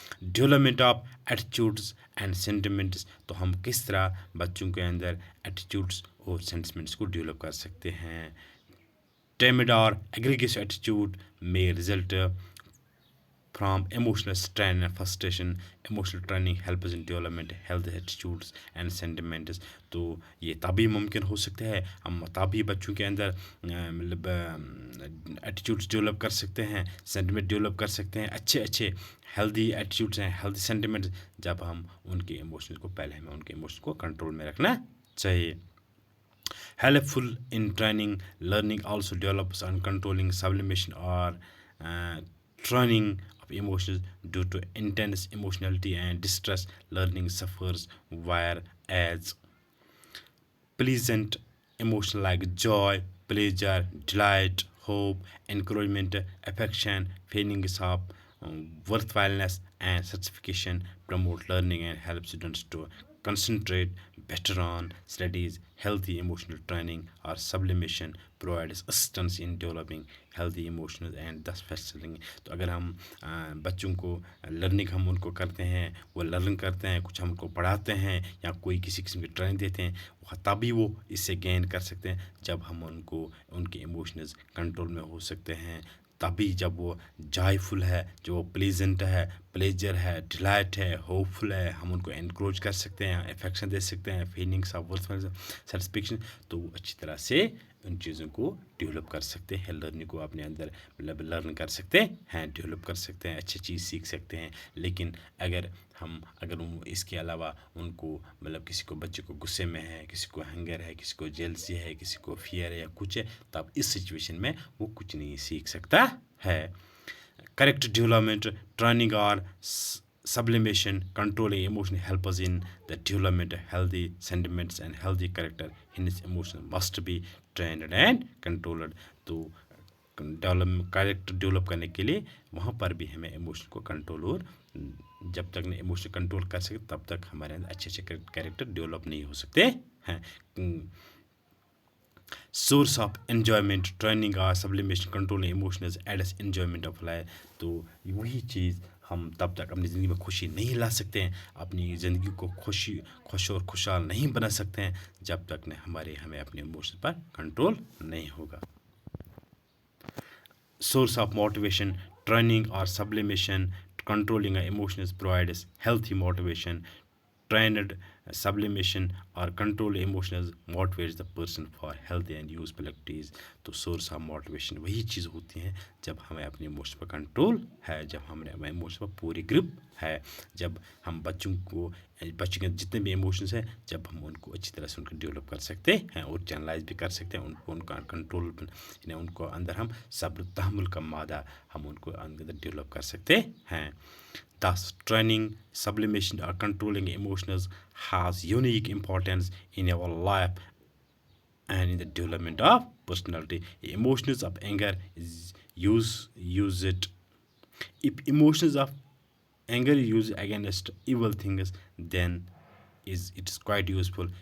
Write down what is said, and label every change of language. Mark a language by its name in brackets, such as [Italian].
[Urdu] Development of attitudes and sentiments. تو ہم کس طرح بچوں کے اندر ایٹیٹیوڈس اور سینٹیمنٹس کو ڈیولپ کر سکتے ہیں. [English] Tamed اور aggressive attitude میں result from emotional strain and frustration. Emotional training helps in development healthy attitudes and sentiments. [Urdu] تو یہ تبھی ممکن ہو سکتا ہے، ہم تبھی بچوں کے اندر ایٹیٹیوڈس ڈیولپ کر سکتے ہیں، سینٹیمنٹ ڈیولپ کر سکتے ہیں، اچھے ہیلدی ایٹیٹیوڈس ہیں، ہیلدی سینٹیمنٹس، جب ہم ان کے ایموشنز کو ہمیں ان کے ایموشنز کو کنٹرول میں رکھنا چاہیے. [English] Helpful in training, learning also develops on controlling sublimation or training of emotions. Due to intense emotionality and distress, learning suffers, whereas pleasant emotions like joy, pleasure, delight, hope, encouragement, affection, feelings of worthwhileness and satisfaction promote learning and help students to concentrate better on studies. Healthy emotional training or sublimation provides assistance in developing healthy emotions and thus facilitating. [Urdu] تو اگر ہم بچوں کو learning ہم ان کو کرتے ہیں، وہ لرن کرتے ہیں، کچھ ہم کو پڑھاتے ہیں یا کوئی کسی قسم کی ٹریننگ دیتے ہیں، تبھی وہ اس سے گین کر سکتے ہیں جب ہم ان کو ان کے ایموشنز کنٹرول میں ہو سکتے ہیں. تبھی جب وہ جائے فل ہے، جو وہ پلیزنٹ ہے، پلیجر ہے، ڈیلائٹ ہے، ہوپ فل ہے، ہم ان کو انکروچ کر سکتے ہیں، افیکشن دے سکتے ہیں، فیلنگس آف ورتھ سیٹسفیکشن، تو وہ اچھی طرح سے ان چیزوں کو ڈیولپ کر سکتے ہیں، لرننگ کو اپنے اندر مطلب لرن کر سکتے ہیں، ڈیولپ کر سکتے ہیں، اچھی چیز سیکھ سکتے ہیں. لیکن اگر اس کے علاوہ ان کو مطلب کسی کو بچے کو غصے میں ہے، کسی کو ہنگر ہے، کسی کو جیلسی ہے، کسی کو فیئر ہے یا کچھ ہے، تب اس سچویشن میں وہ کچھ نہیں سیکھ سکتا ہے. [English] Character development training اور sublimation controlling emotion help us in the development of healthy sentiments and healthy character. Hence emotion must be trained and controlled. [Urdu] تو کریکٹ ڈیولپ کرنے کے لیے وہاں پر بھی ہمیں ایموشن کو کنٹرول، اور جب تک نہیں ایموشن کنٹرول کر سکتے تب تک ہمارے اندر اچھے اچھے کریکٹر ڈیولپ نہیں ہو سکتے ہیں. [English] Source of enjoyment training اور sublimation control emotions aids enjoyment of life. [Urdu] تو وہی چیز ہم تب تک اپنی زندگی میں خوشی نہیں لا سکتے ہیں، اپنی زندگی کو خوش اور خوشحال نہیں بنا سکتے ہیں جب تک ہمیں اپنے ایموشن پر کنٹرول نہیں ہوگا. [English] Source of motivation training اور sublimation controlling emotions provides healthy motivation. Trained sublimation or control emotions motivates the person for healthy and useful activities. [Urdu] تو سورس آف موٹیویشن وہی چیز ہوتی ہیں جب ہمیں اپنے ایموشن پر کنٹرول ہے، جب ہمیں ایموشن پر پوری گرپ ہے، جب ہم بچوں کے جتنے بھی ایموشنس ہیں جب ہم ان کو اچھی طرح سے ان کو ڈیولپ کر سکتے ہیں اور چینلائز بھی کر سکتے ہیں، ان کا کنٹرول یعنی ان کو اندر ہم صبر تحمل کا مادہ ہم ان کو اندر ڈیولپ کر سکتے ہیں. [English] Thus, training, sublimation, or controlling emotions has unique importance in our life and in the development of personality. Emotions of anger use it. If emotions of anger used against evil things, then it is quite useful.